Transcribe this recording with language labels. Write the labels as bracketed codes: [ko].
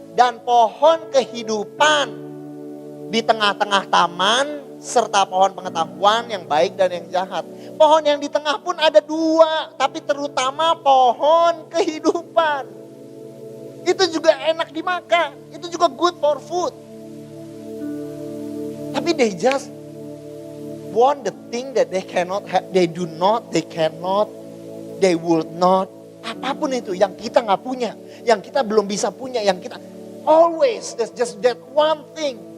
[id] Dan pohon kehidupan di tengah-tengah taman serta pohon pengetahuan yang baik dan yang jahat. Pohon yang di tengah pun ada dua, tapi terutama pohon kehidupan. Itu juga enak dimakan, itu juga [en] good for food. [id] Tapi [en] they just want the thing that they cannot have, they cannot, they will not. [id] Apapun itu yang kita nggak punya, yang kita belum bisa punya, yang kita [en] always there's just that one thing.